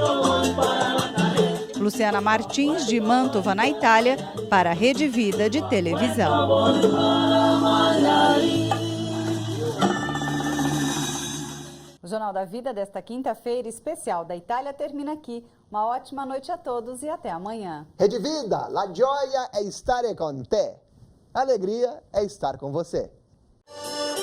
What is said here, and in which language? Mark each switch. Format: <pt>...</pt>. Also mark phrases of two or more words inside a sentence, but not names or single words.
<pt>Luciana Martins, de Mantova, na Itália, para a Rede Vida de televisão. O Jornal da Vida desta quinta-feira especial da Itália termina aqui. Uma ótima noite a todos e até amanhã. Rede Vida,</pt> <it>la gioia è stare con te.</it> <pt>Alegria é estar com você.</pt>